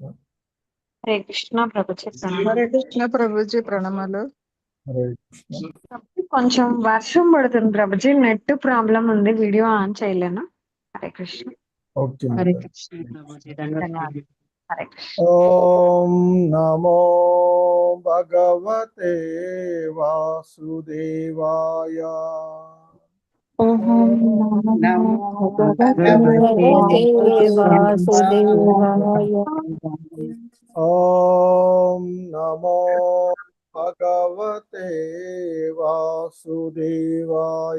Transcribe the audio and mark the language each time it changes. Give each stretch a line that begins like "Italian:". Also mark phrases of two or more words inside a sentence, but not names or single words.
Telugu: హరే కృష్ణ ప్రభుజీ హరే కృష్ణ ప్రభుజీ ప్రణామాలు. హరే కృష్ణ. కొంచెం వర్షం పడుతుంది ప్రభుజీ,
English: net problem
Telugu: ఉంది,
English: video on
Telugu: చేయలేను. హరే కృష్ణ. ఓకే. హరే కృష్ణ ప్రభుజీ. ధన్యవాదాలు. హరే కృష్ణ.
Sanskrit: ఓం నమో భగవతే వాసుదేవాయ. ఓం నమో భగవతే వాసుదేవాయ. ఓం నమో భగవతే వాసుదేవాయ.